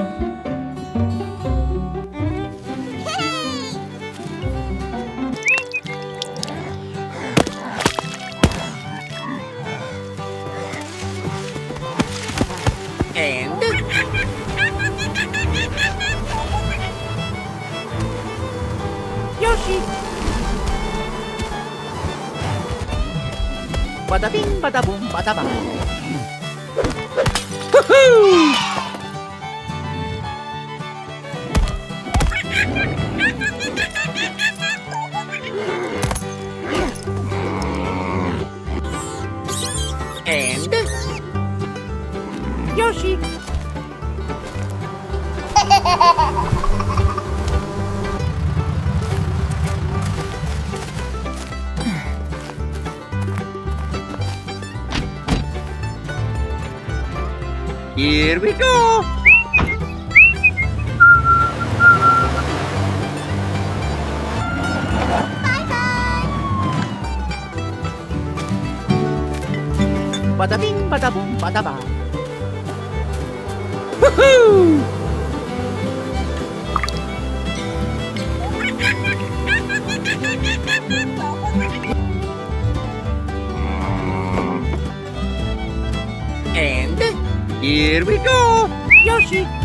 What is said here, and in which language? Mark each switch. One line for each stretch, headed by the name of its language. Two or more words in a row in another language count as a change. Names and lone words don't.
English: And Yoshi! Bada bing, bada boom, bada bang. Woohoo! And Yoshi! Here we go! Bada bing, bada boom, bada bang. Woohoo! And here we go! Yoshi!